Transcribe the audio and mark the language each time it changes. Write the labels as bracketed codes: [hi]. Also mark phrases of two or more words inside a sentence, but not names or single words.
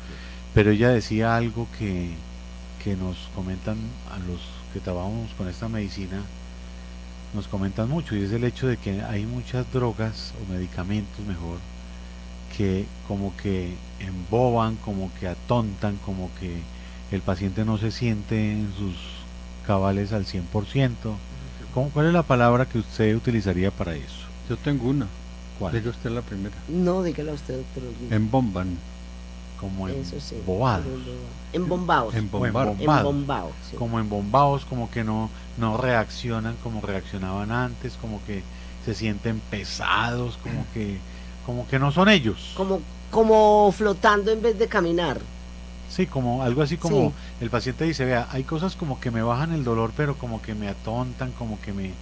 [es] Pero ella decía algo que nos comentan a los que trabajamos con esta medicina, nos comentan mucho, y es el hecho de que hay muchas drogas o medicamentos mejor que como que emboban, como que atontan, como que el paciente no se siente en sus cabales al 100%. ¿Cuál es la palabra que usted utilizaría para eso? Yo tengo una, ¿Cuál? diga usted la primera. No, dígala usted, doctor Holguín. Embomban, Como Eso sí. embobados. Embombados. embombar. Embombados. Sí. Como embombados, como que no reaccionan como reaccionaban antes, como que se sienten pesados, como que no son ellos. Como flotando en vez de caminar. Sí, como algo así como Sí. el paciente dice, vea, hay cosas como que me bajan el dolor, pero como que me atontan, como que me